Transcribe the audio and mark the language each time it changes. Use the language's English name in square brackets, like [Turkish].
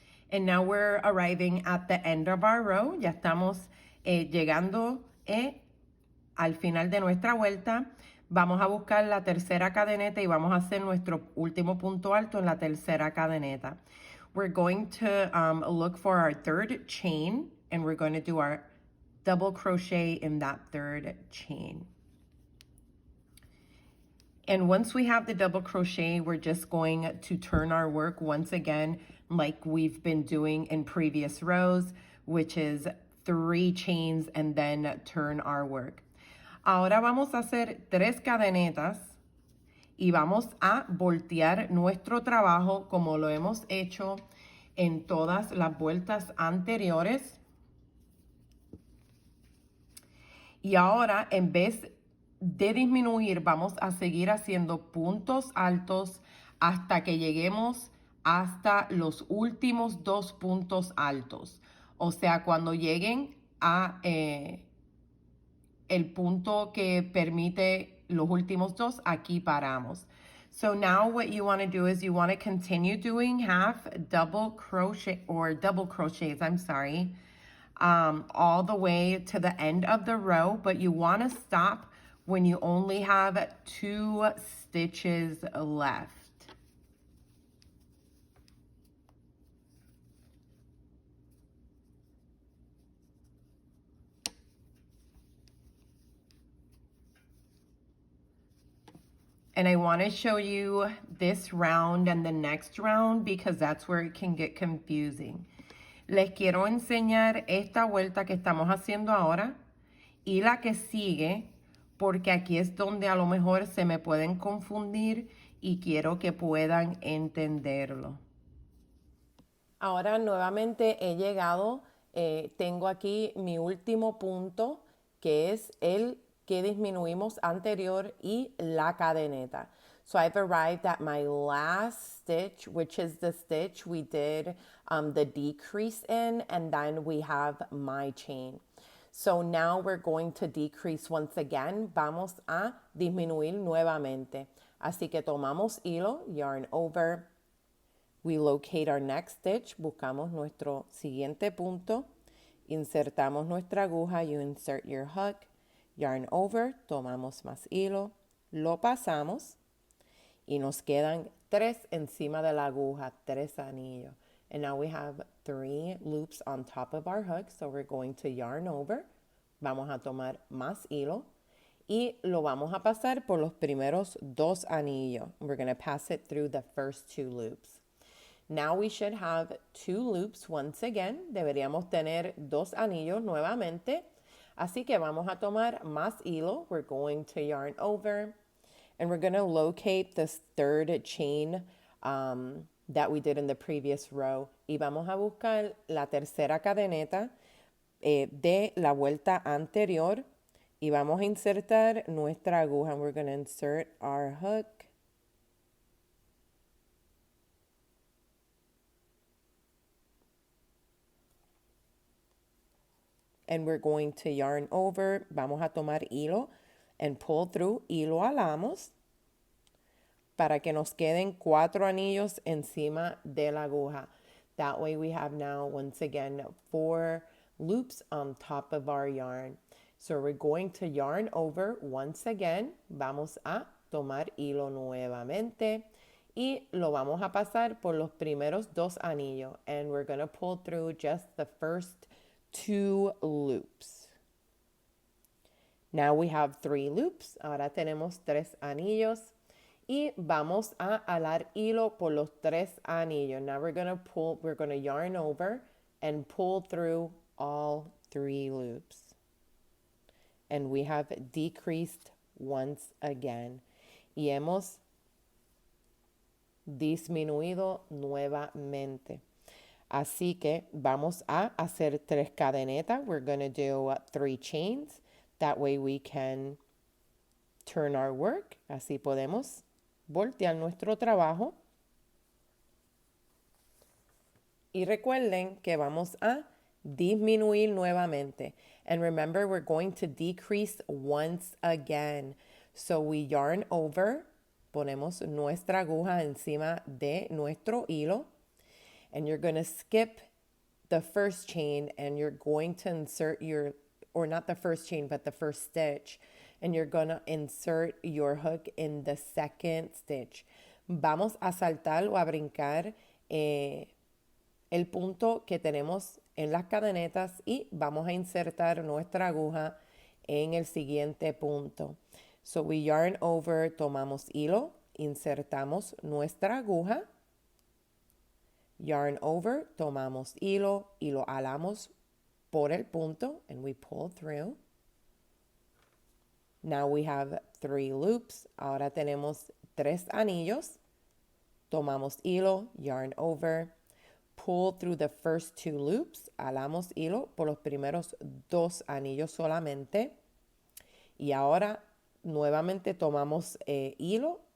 [English] And now we're arriving at the end of our row. [Spanish] Ya estamos llegando al final de nuestra vuelta. Vamos a buscar la tercera cadeneta y vamos a hacer nuestro último punto alto en la tercera cadeneta. [English] We're going to look for our third chain and we're going to do our double crochet in that third chain. And once we have the double crochet, we're just going to turn our work once again like we've been doing in previous rows, which is 3 chains and then turn our work. [Spanish] Ahora vamos a hacer 3 cadenetas y vamos a voltear nuestro trabajo como lo hemos hecho en todas las vueltas anteriores. Y ahora, en vez de disminuir, vamos a seguir haciendo puntos altos hasta que lleguemos hasta los últimos 2 puntos altos. O sea, cuando lleguen a el punto que permite los últimos 2, aquí paramos. [English] So now what you want to do is you want to continue doing half double crochet or double crochets, all the way to the end of the row, but you want to stop when you only have 2 stitches left. And I want to show you this round and the next round because that's where it can get confusing. [Spanish] Les quiero enseñar esta vuelta que estamos haciendo ahora y la que sigue, porque aquí es donde a lo mejor se me pueden confundir y quiero que puedan entenderlo. Ahora nuevamente he llegado, tengo aquí mi último punto, que es el que disminuimos anterior y la cadeneta. [English] So I've arrived at my last stitch, which is the stitch we did the decrease in, and then we have my chain. So now we're going to decrease once again. [Spanish] Vamos a disminuir nuevamente. Así que tomamos hilo, [English] yarn over. We locate our next stitch. [Spanish] Buscamos nuestro siguiente punto. Insertamos nuestra aguja. [English] You insert your hook. Yarn over. [Spanish] Tomamos más hilo. Lo pasamos. Y nos quedan 3 encima de la aguja. 3 anillos. [English] And now we have 3 loops on top of our hook. So we're going to yarn over. [Spanish] Vamos a tomar más hilo. Y lo vamos a pasar por los primeros 2 anillos. [English] We're going to pass it through the first 2 loops. Now we should have 2 loops once again. [Spanish] Deberíamos tener 2 anillos nuevamente. Así que vamos a tomar más hilo. [English] We're going to yarn over. And we're going to locate this third chain that we did in the previous row. [Spanish] Y vamos a buscar la tercera cadeneta de la vuelta anterior. Y vamos a insertar nuestra aguja. [English] And we're going to insert our hook. And we're going to yarn over. [Spanish] Vamos a tomar hilo [English] and pull through. [Spanish] Y lo alamos para que nos queden 4 anillos encima de la aguja. [English] That way we have now, once again, 4 loops on top of our yarn. So we're going to yarn over once again. [Spanish] Vamos a tomar hilo nuevamente. Y lo vamos a pasar por los primeros 2 anillos. [English] And we're going to pull through just the first 2 loops. Now we have 3 loops. [Spanish] Ahora tenemos 3 anillos. Y vamos a alar hilo por los 3 anillos. [English] Now we're going to yarn over and pull through all 3 loops. And we have decreased once again. [Spanish] Y hemos disminuido nuevamente. Así que vamos a hacer 3 cadenetas. [English] We're going to do 3 chains. That way we can turn our work. [Spanish] Así podemos voltear nuestro trabajo. Y recuerden que vamos a disminuir nuevamente. [English] And remember, we're going to decrease once again. So we yarn over. [Spanish] Ponemos nuestra aguja encima de nuestro hilo. [English] And you're going to skip the first chain and you're going to insert your, or not the first chain, but the first stitch. And you're going to insert your hook in the second stitch. [Spanish] Vamos a saltar o a brincar el punto que tenemos en las cadenetas y vamos a insertar nuestra aguja en el siguiente punto. [English] So we yarn over, [Spanish] tomamos hilo, insertamos nuestra aguja. [English] Yarn over, [Spanish] tomamos hilo y lo alamos por el punto [English] and we pull through. Now we have 3 loops. [Spanish] Ahora tenemos 3 anillos. Tomamos hilo, [English] yarn over, pull through the first 2 loops. [Spanish] Alamos hilo por los primeros 2 anillos solamente. Y ahora nuevamente tomamos hilo.